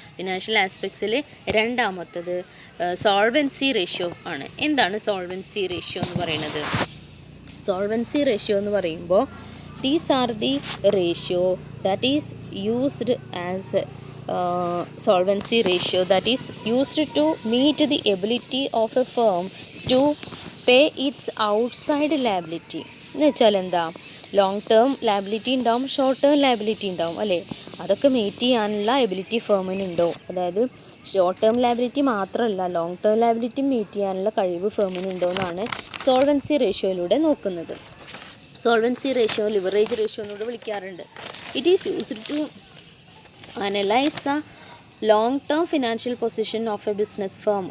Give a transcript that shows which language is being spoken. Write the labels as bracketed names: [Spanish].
[Malayalam] Financial ആസ്പെക്ട്സിൽ രണ്ടാമത്തത് solvency ratio ആണ്. എന്താണ് സോൾവൻസി റേഷ്യോ എന്ന് പറയുന്നത്? സോൾവൻസി റേഷ്യോ എന്ന് പറയുമ്പോൾ [English] These are the ratio that is used as solvency ratio that is used to meet the ability of a firm to pay its outside liability. [Malayalam] എന്ന് വെച്ചാൽ എന്താ? Long term liability ഉണ്ടാവും, short term liability ഉണ്ടാവും അല്ലേ? അതൊക്കെ meet ചെയ്യാനുള്ള ability ഫേമിനുണ്ടോ? അതായത് short term liability മാത്രമല്ല, ലോങ് ടേം ലയബിലിറ്റി മീറ്റ് ചെയ്യാനുള്ള കഴിവ് ഫേമിനുണ്ടോ എന്നാണ് സോൾവൻസി റേഷ്യോയിലൂടെ നോക്കുന്നത്. സോൾവൻസി റേഷ്യോ ലിവറേജ് റേഷ്യോ എന്നൂടെ വിളിക്കാറുണ്ട്. [English] It is used to analyse the long term financial position of a business firm.